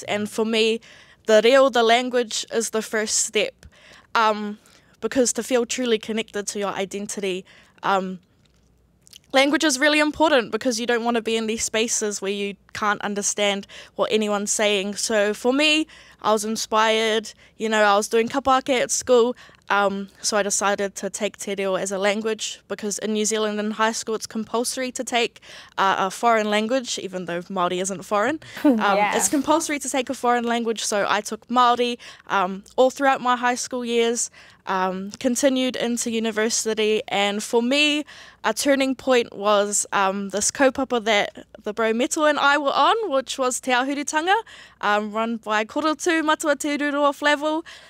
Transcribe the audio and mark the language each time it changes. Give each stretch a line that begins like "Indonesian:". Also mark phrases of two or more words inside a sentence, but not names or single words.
English: And for me, the reo, the language, is the first step, because to feel truly connected to your identity, language is really important because you don't want to be in these spaces where you can't understand what anyone's saying. So for me, I was inspired, you know, I was doing kapake at school, so I decided to take
Māori: te reo
English: as a language, because in New Zealand in high school it's compulsory to take a foreign language, even though Māori isn't foreign. Yeah. It's compulsory to take a foreign language, so I took Māori all throughout my high school years, continued into university, and for me, a turning point was this kaupapa that the bro Meto and I were on, which was Te Ahuritanga, run by Korotu Matua Te Ururoa Flavel.